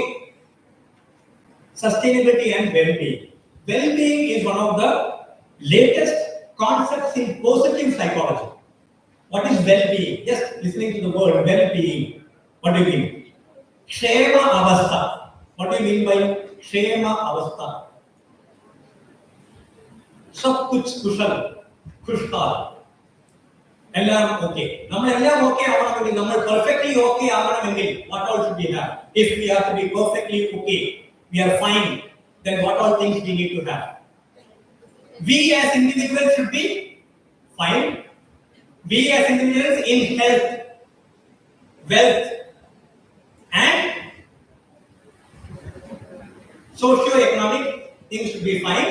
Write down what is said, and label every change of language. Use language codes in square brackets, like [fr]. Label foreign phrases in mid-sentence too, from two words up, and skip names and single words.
[en] Sustainability and well-being. Well-being is one of the latest concepts in positive psychology. What is well-being? Just listening to the word well-being. What do you mean? [ml] ക്ഷേമ അവസ്ഥ. [en] What do you mean by [ml] ക്ഷേമ അവസ്ഥ? [hi] सब कुछ कुशल खुशहाल [ml] എല്ലാം ഓക്കെ നമ്മളെല്ലാം ഓക്കെ ആവണമെങ്കിൽ നമ്മൾ പെർഫെക്റ്റ്ലി ഓക്കെ ആവണമെങ്കിൽ [en] what all should we have? If we have to be perfectly okay, we are fine, then what all things we need to have? We as individuals should be fine. We as individuals in health, wealth and socio-economic things should be fine.